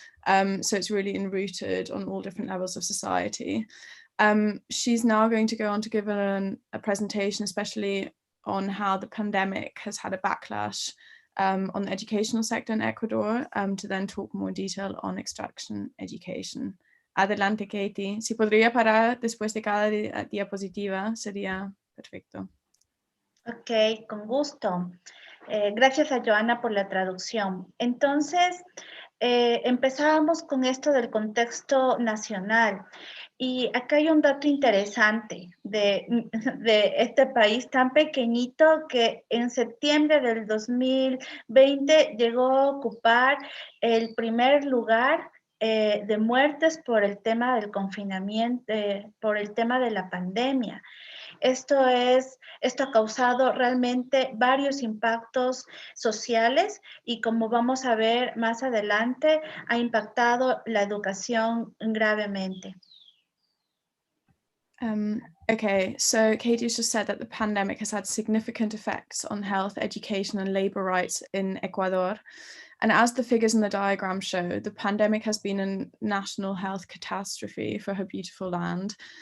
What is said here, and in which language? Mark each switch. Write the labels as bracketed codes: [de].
[en] So it's really enrooted on all different levels of society. She's now going to go on to give a presentation, especially on how the pandemic has had a backlash on the educational sector in Ecuador, to then talk more in detail on extraction education. [es] Adelante, Katie. Si podría parar después de cada diapositiva, sería perfecto. Ok, con gusto. Gracias a Joana por la traducción. Entonces, empezábamos con esto del contexto nacional. Y acá hay un dato interesante de este país tan pequeñito que en septiembre del 2020 llegó a ocupar el primer lugar de muertes por el tema del confinamiento, por el tema de la pandemia. Esto ha causado realmente varios impactos sociales y, como vamos a ver más adelante, ha impactado la educación gravemente. [en] Okay, so Katie's just said that the pandemic has had significant effects on health, education, and labor rights in Ecuador. And as the figures in the diagram show, the pandemic has been a national health catastrophe for her beautiful land.